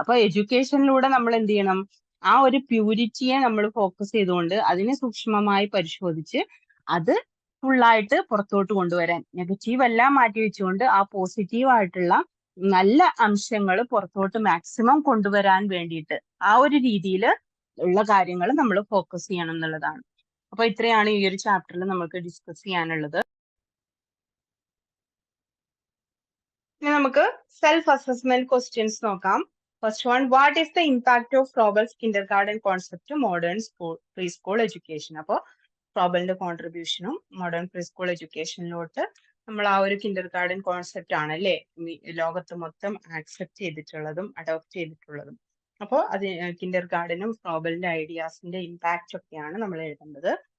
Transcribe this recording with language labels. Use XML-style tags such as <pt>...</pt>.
<ml>അപ്പൊ എഡ്യൂക്കേഷനിലൂടെ നമ്മൾ എന്ത് ചെയ്യണം, ആ ഒരു പ്യൂരിറ്റിയെ നമ്മൾ ഫോക്കസ് ചെയ്തുകൊണ്ട് അതിനെ സൂക്ഷ്മമായി പരിശോധിച്ച് അത് ഫുള്ളായിട്ട് പുറത്തോട്ട് കൊണ്ടുവരാൻ, നെഗറ്റീവ് എല്ലാം മാറ്റി വെച്ചുകൊണ്ട് ആ പോസിറ്റീവ് ആയിട്ടുള്ള നല്ല അംശങ്ങൾ പുറത്തോട്ട് മാക്സിമം കൊണ്ടുവരാൻ വേണ്ടിയിട്ട് ആ ഒരു രീതിയിൽ ഉള്ള കാര്യങ്ങൾ നമ്മൾ ഫോക്കസ് ചെയ്യണം എന്നുള്ളതാണ്. അപ്പൊ ഇത്രയാണ് ഈ ഒരു ചാപ്റ്ററിൽ നമുക്ക് ഡിസ്കസ് ചെയ്യാനുള്ളത്. ഇനി നമുക്ക് സെൽഫ് അസസ്മെന്റ് ക്വസ്റ്റ്യൻസ് നോക്കാം.</ml> <en>First one, what is the impact of Froebel's kindergarten concept to modern preschool education?</en> <ml>അപ്പോൾ ഫ്രോബലിന്റെ കോൺട്രിബ്യൂഷനും മോഡേൺ പ്രീസ്കൂൾ എഡ്യൂക്കേഷനിലോട്ട് നമ്മൾ ആ ഒരു കിൻഡർഗാർഡൻ കോൺസെപ്റ്റ് ആണ് അല്ലേ ലോകത്ത് മൊത്തം ആക്സെപ്റ്റ് ചെയ്തിട്ടുള്ളതും അഡോപ്റ്റ് ചെയ്തിട്ടുള്ളതും. അപ്പോൾ അത് കിൻഡർഗാർഡനും ഫ്രോബലിന്റെ ഐഡിയാസിന്റെ ഇമ്പാക്റ്റ് ഒക്കെയാണ് നമ്മൾ എഴുതേണ്ടത്.</ml>